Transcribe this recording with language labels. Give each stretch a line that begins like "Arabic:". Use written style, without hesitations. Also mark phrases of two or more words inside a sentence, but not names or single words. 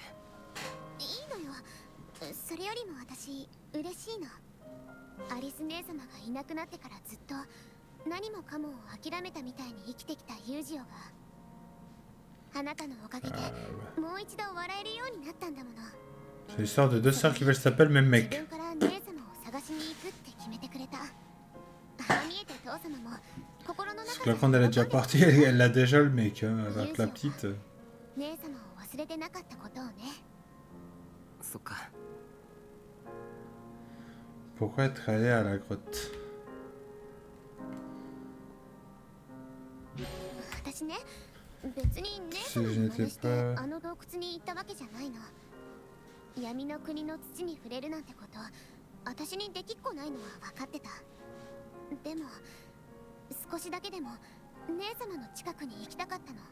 Japanese: いいのよ。それよりも私嬉しいの。アリス姉様がいなくなってからずっと何もかもを諦めたみたいに生きてきたユージオがあなたのおかげでもう一度笑えるようになったんだもの。
French: C'est l'histoire de deux sœurs qui veulent s'appeler le même
Japanese: 自
French: mec.
Japanese: 分から姉様を探しに行くって決めてくれた。ああ見えて父様も心の
French: Parce
Japanese: 中
French: que là, quand elle est déjà partie, elle a déjà le mec. Hein, alors que la petite.
Japanese: 姉様を忘れてなかったことをね。そっか。
French: Pourquoi être allé à la grotte?
Japanese: 私ね、別に姉様に真似してあの洞窟に行ったわけじゃないの。闇の国の土に触れるなんてこと私にできっこないのは分かってた。でも少しだけでも姉様の近くに行きたかったの。